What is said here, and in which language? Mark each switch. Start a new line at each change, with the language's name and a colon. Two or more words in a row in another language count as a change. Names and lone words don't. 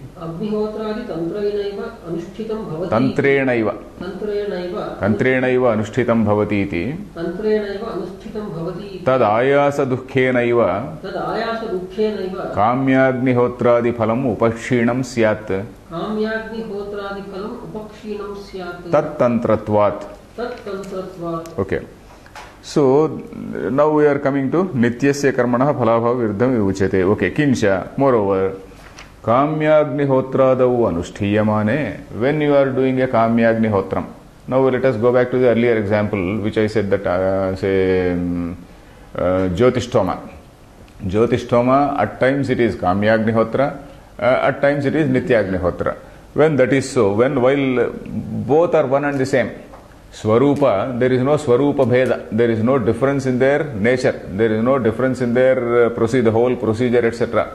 Sanskrit: तंत्रेणैव अनुष्ठितं भवति इति तद आयास दुःखेनैव काम्याग्निहोत्रादि फलम् उपक्षीणं स्यात् तत्तंत्रत्वात्.
English: Okay. So now we are coming to
Sanskrit: नित्यस्य कर्मणः फलाभाव विरुद्धं विवुच्यते.
English: Okay.
Sanskrit: Kincha, moreover, काम्याग्निहोत्रादौ अनुष्ठीयमाने,
English: when you are doing a kamyagnihotram. Now let us go back to the earlier example which I said that Jyotishtoma. Jyotishtoma, at times it is kamyagnihotra, at times it is nityagnihotra. When that is so, while both are one and the same, Swarupa, there is no
Sanskrit: स्वरूप भेद,
English: there is no difference in their nature, there is no difference in their the whole procedure, etc.